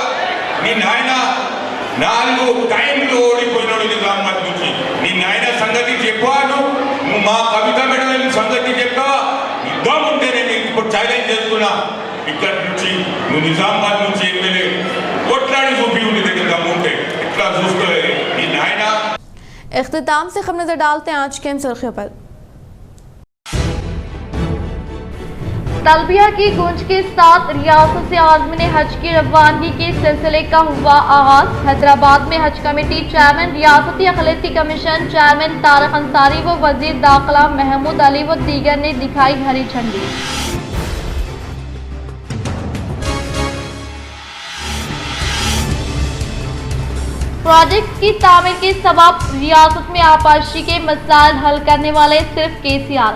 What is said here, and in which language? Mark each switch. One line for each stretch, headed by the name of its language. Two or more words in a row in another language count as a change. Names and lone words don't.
Telugu: నీ నాయన 4 టైంలు ఓడిపోయినాడు నిజామాబాద్ నుంచి, నీ నాయన సంగతి చెప్పాను, నువ్వు మా కవిత మేడం సంగతి చెప్పావా? యుద్ధం ఉంటే నేను ఇప్పుడు ఛాలెంజ్ చేస్తున్నా, ఇక్కడ నుంచి నువ్వు నిజామాబాద్ నుంచి ఎమ్మెల్యే కొట్లాడి చూపి నీ దగ్గర దమ్ముంటే ఇట్లా చూసుకోలేదు నీ నాయన।
Urdu: اختتام سے خبر نظر ڈالتے ہیں آج کے سرخیوں پر۔ تلبیہ کی گونج کے ساتھ ریاست سے عازمین حج کی روانگی کے سلسلے کا ہوا آغاز. حیدرآباد میں حج
English: committee chairman,
Urdu: ریاستی اقلیتی
English: commission chairman
Urdu: طارق انصاری و وزیر داخلہ محمود علی و دیگر نے دکھائی ہری جھنڈی. پروجیکٹ کی تعمیر کے سبب ریاست میں آبپاشی کے مسائل حل کرنے والے صرف کے سی آر.